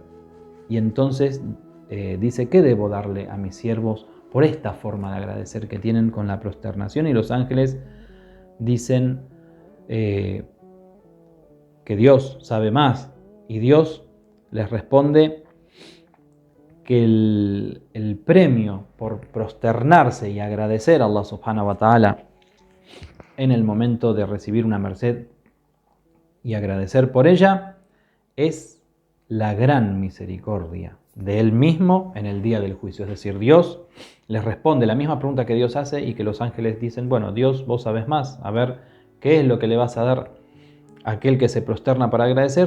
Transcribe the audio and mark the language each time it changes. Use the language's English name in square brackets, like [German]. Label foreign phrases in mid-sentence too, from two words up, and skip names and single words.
[Spanish] Y entonces dice, ¿qué debo darle a mis siervos por esta forma de agradecer que tienen con la prosternación? Y los ángeles dicen que Dios sabe más, y Dios les responde que el premio por prosternarse y agradecer a Allah [Arabic] سبحانه وتعالى [Spanish] en el momento de recibir una merced y agradecer por ella es la gran misericordia de Él mismo en el día del juicio. Es decir, Dios les responde la misma pregunta que Dios hace, y que los ángeles dicen, bueno, Dios, vos sabés más, a ver, ¿qué es lo que le vas a dar a aquel que se prosterna para agradecer?